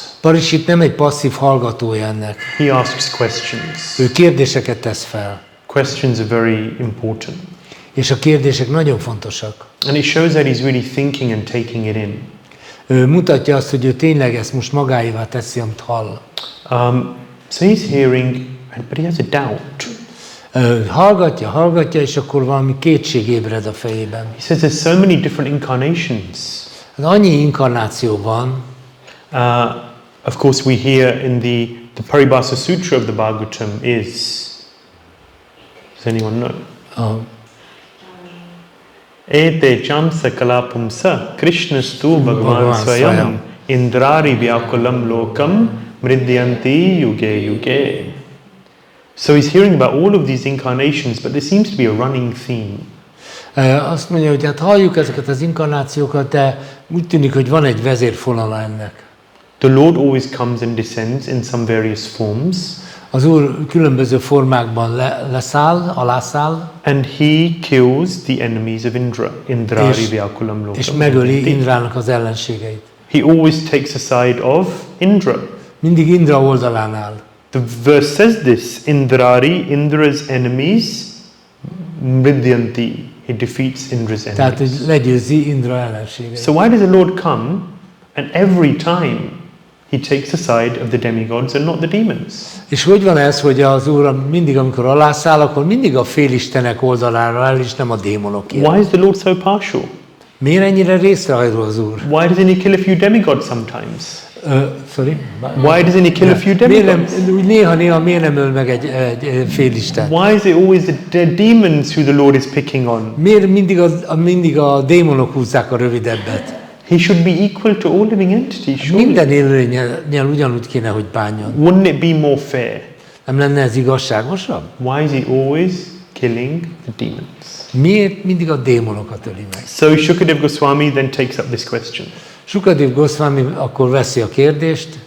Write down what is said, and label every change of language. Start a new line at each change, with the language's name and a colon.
Hungarian: Parikshit nem egy passzív hallgatója ennek.
English: He asks questions.
Hungarian: Ő kérdéseket tesz fel.
English: Questions are very important.
Hungarian: És a kérdések nagyon fontosak.
English: And it shows that he's really thinking and taking it in.
Hungarian: Ő mutatja azt, hogy ő tényleg ezt most magáévá teszi, amit hall.
English: So he's hearing, but he has a doubt.
Hungarian: Hallgatja, és akkor valami kétség ébred a fejében.
English: He says there's so many different incarnations.
Hungarian: Annyi inkarnáció van.
English: Of course, we hear in the Paribhasa Sutra of the Bhagavatam is. Does anyone know?
Sanskrit: Ete chamsa kalapumsa Krishnastu Bhagavan Swayam Indrari Vyakulam Lokam Mridyanti Yuge Yuge.
English: So he's hearing about all of these incarnations, but there seems to be a running theme.
Hungarian: Azt mondja, hogy hát halljuk ezeket az inkarnációkat, de úgy tűnik, hogy van egy vezérfonala ennek.
English: The Lord always comes and descends in some various forms.
Hungarian: Az Úr különböző formákban alászáll,
English: and he kills the enemies of Indra,
Sanskrit: Indrari Vyakulam Lokam.
Hungarian: És megöli Indrának az ellenségeit.
English: He always takes a side of Indra.
Hungarian: Mindig Indra oldalán áll.
English: The verse says this, Indra's enemies Mridyanti. He defeats Indra's
Hungarian: Tehát, hogy
English: enemies.
Hungarian: legyőzi Indra ellenségeit.
English: So why does the Lord come and every time he takes the side of the demigods and not the demons?
Hungarian: És hogy van ez, hogy az Úr mindig, amikor alászáll, akkor mindig a félistenek oldalára áll, és nem a démonokért?
English: Why is the Lord so partial?
Hungarian: Miért ennyire részrehajló az Úr?
English: Why doesn't he kill a few demigods sometimes? Sorry? Why doesn't he kill a few demigods?
Hungarian: Néha miért nem öl meg egy félisten?
English: Why is it always the demons who the Lord is picking on?
Hungarian: Miért mindig a démonok húzzák a rövidebbet?
English: He should be equal to all living entities, surely.
Hungarian: Minden élőlényel ugyanúgy kéne, hogy bánjon.
English: Wouldn't it be more fair?
Hungarian: Nem lenne ez igazságosabb?
English: Why is he always killing the demons?
Hungarian: Miért mindig a démonokat öli meg?
English: So Shukadev Goswami then takes up this question.
Hungarian: Shukadev Goswami akkor veszi a kérdést.